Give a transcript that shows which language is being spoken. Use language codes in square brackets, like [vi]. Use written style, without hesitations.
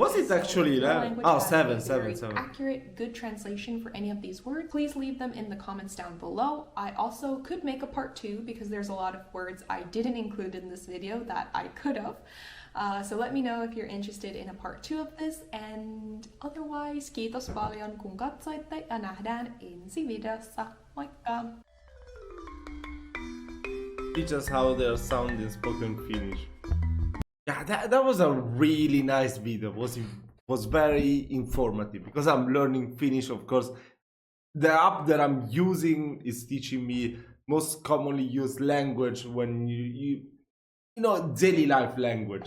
[en] Was it actually that? Oh, seven. Accurate, good translation for any of these words. Please leave them in the comments down below. I also could make a part 2 because there's a lot of words I didn't include in this video that I could have. So let me know if you're interested in a part 2 of this. And otherwise, [fi] kiitos paljon kun katsoitte ja nähdään ensi videossa. Moikka! [en] Teach us how they are sound in spoken Finnish. Yeah, that was a really nice video. Was very informative because I'm learning Finnish, of course. The app that I'm using is teaching me most commonly used language when you know, daily life language.